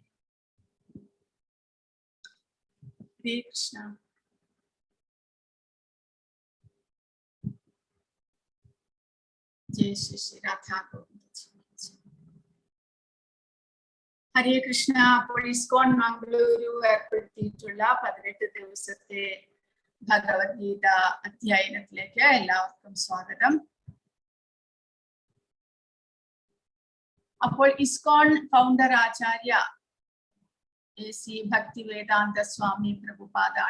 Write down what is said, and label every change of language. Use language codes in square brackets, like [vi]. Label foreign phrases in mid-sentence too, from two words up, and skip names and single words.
[sa] हरे कृष्ण. [hi] जय श्री राधा गोविन्द. [sa] हरे कृष्ण. [ml] ISKCON Mangaluru ഏർപ്പെടുത്തിയിട്ടുള്ള 18 ദിവസത്തെ ഭഗവത്ഗീത അധ്യയനത്തിലേക്ക് എല്ലാവർക്കും സ്വാഗതം. അപ്പോൾ ISKCON ഫൗണ്ടർ ആചാര്യ AC ഭക്തിവേദാന്ത സ്വാമി പ്രഭുപാദാണ്.